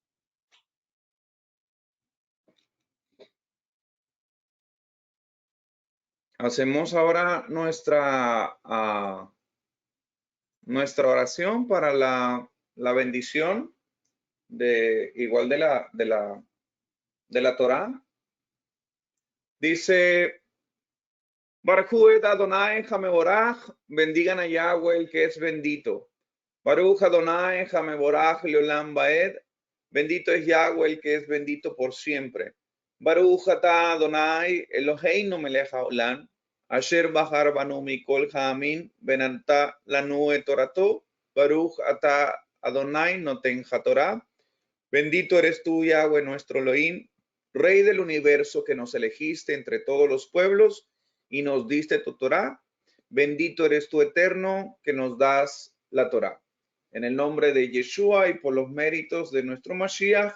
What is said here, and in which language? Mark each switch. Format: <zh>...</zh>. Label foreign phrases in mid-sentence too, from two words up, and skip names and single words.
<es>Hacemos ahora nuestra oración para la bendición igual de la Torá. Dice,</es> <he>ברוך אדוני המבורך,</he> <es>bendigan a Yahweh el que es bendito.</es> <he>ברוך אדוני המבורך לעולם ועד,</he> <es>bendito es Yahweh el que es bendito por siempre.</es> <he>ברוך אתה אדוני אלוהינו מלך העולם, אשר בחר בנו מכל העמים, ונתן לנו את תורתו, ברוך אתה אדוני נותן התורה.</he> <es>Bendito eres tú, Yahweh, nuestro Elohim, Rey del universo, que nos elegiste entre todos los pueblos y nos diste tu Torah. Bendito eres tú, eterno, que nos das la Torah. En el nombre de Yeshua y por los méritos de nuestro Mashiach.</es>